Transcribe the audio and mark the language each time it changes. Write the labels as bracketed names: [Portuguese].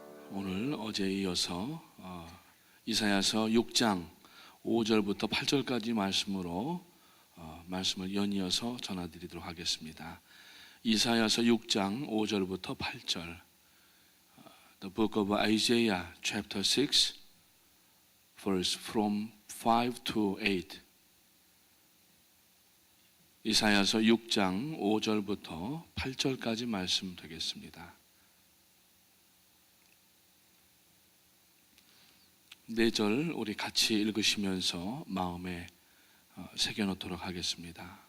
[Korean] 오늘 어제에 이어서 이사야서 6장 5절부터 8절까지 말씀으로 말씀을 연이어서 전해드리도록 하겠습니다. 이사야서 6장 5절부터 8절. [English] The book of Isaiah chapter 6 verse from 5 to 8. [Korean] 이사야서 6장 5절부터 8절까지 말씀 되겠습니다. 4절 우리 같이 읽으시면서 마음에 새겨놓도록 하겠습니다.